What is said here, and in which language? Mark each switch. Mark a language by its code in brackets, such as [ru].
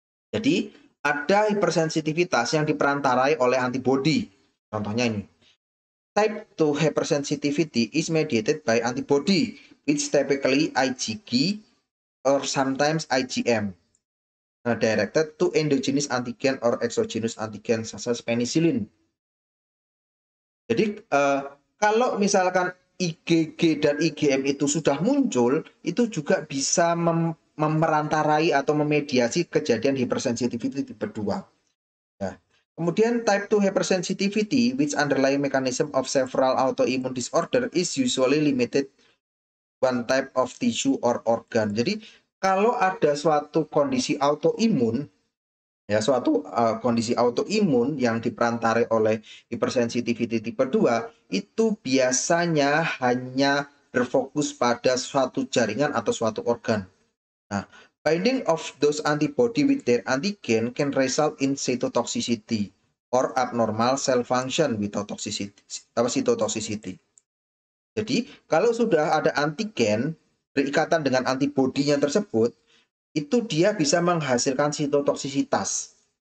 [id] Jadi ada hipersensitivitas yang diperantarai oleh antibody. Contohnya ini. [en] Type 2 hypersensitivity is mediated by antibody, which typically IgG or sometimes IgM, directed to endogenous antigen or exogenous antigen such as penicillin. [id] Jadi kalau misalkan IgG dan IgM itu sudah muncul, itu juga bisa memerantarai atau memediasi kejadian hypersensitivity tipe 2. Ya. Kemudian [en] type 2 hypersensitivity, which underlying mechanism of several autoimmune disorder, is usually limited one type of tissue or organ. [id] Jadi kalau ada suatu kondisi autoimun, ya suatu kondisi autoimun yang diperantarai oleh hypersensitivity tipe 2, itu biasanya hanya berfokus pada suatu jaringan atau suatu organ. [en] Nah, binding of those antibody with their antigen can result in cytotoxicity or abnormal cell function without toxicity, cytotoxicity. [id] Jadi, kalau sudah ada antigen berikatan dengan antibodinya tersebut, itu dia bisa menghasilkan sitotoksisitas.